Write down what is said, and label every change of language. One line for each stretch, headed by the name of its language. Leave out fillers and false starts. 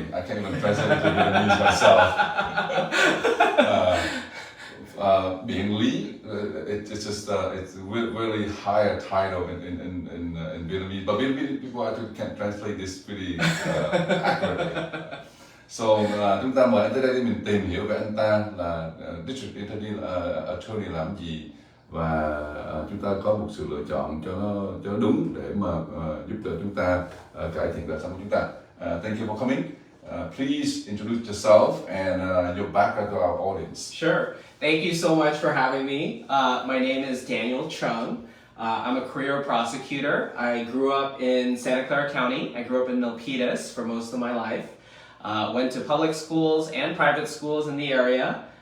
English: I can't even translate it to Vietnamese myself. Being Lý, it's just it's really higher title in Vietnamese, but Vietnamese people actually can't translate this pretty accurately.
Vietnamese: So chúng ta mời anh tới đây để mình tìm hiểu về anh ta là District Attorney làm gì, và chúng ta có một sự lựa chọn cho nó đúng để mà giúp đỡ chúng ta cải thiện đời sống của chúng ta.
English: Thank you for coming. Please introduce yourself and your background to our audience. Sure. Thank you so much for having me. My name is Daniel Chung. I'm a career prosecutor. I grew up in Santa Clara County. I grew up in Milpitas for most of my life. Went to public schools and private schools in the area.